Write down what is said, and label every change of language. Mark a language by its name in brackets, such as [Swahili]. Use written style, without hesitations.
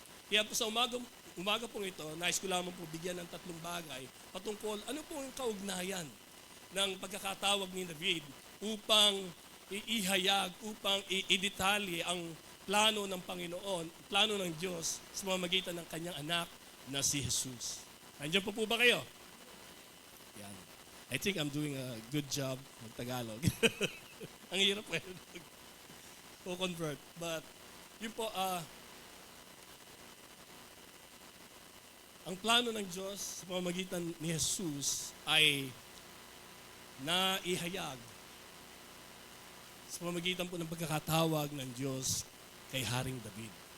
[Filipino] Kaya po sa umaga pong ito, nais ko lamang po bigyan ng tatlong bagay patungkol ano po ang kaugnayan ng pagkakatawag ni David upang iihayag, upang idetalye ang plano ng Panginoon, plano ng Diyos sa pamamagitan ng kanyang anak na si Jesus. Nandiyan po ba kayo? Yan. [English] I think I'm doing a good job ng Tagalog. [Filipino] Ang hirap po convert. But yun po, ang plano ng Diyos sa pamamagitan ni Jesus ay naihayag sa pamamagitan po ng pagkakatawag ng Diyos kay Haring David.